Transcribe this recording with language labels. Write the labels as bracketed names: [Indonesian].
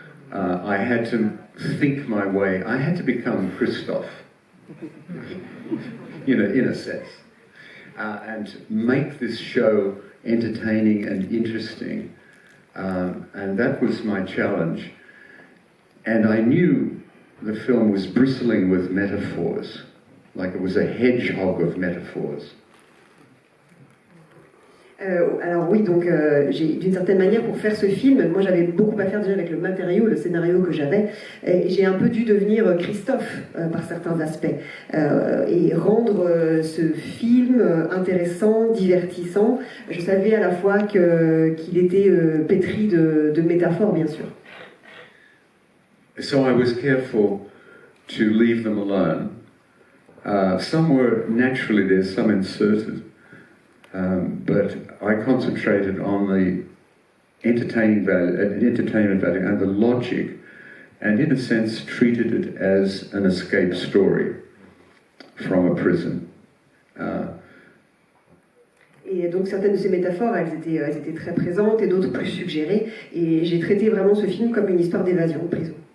[English] I had to think my way. I had to become Christoph, in a sense, and make this show entertaining and interesting. And that was my challenge. And I knew the film was bristling with metaphors, like it was a hedgehog of metaphors. [French] Alors oui, donc d'une certaine manière, pour faire ce film, moi j'avais beaucoup à faire déjà avec le matériau, le scénario que j'avais, et j'ai un peu dû devenir Christophe par certains aspects, et rendre ce film intéressant, divertissant. Je savais à la fois qu'il était pétri de métaphores, bien sûr. [English] So I was careful to leave them alone. Some were naturally there, some inserted. But I concentrated on the entertainment value and the logic, and in a sense treated it as an escape story from a prison. [French] Et donc certaines de ces métaphores, elles étaient très présentes et d'autres plus suggérées. Et j'ai traité vraiment ce film comme une histoire d'évasion de prison.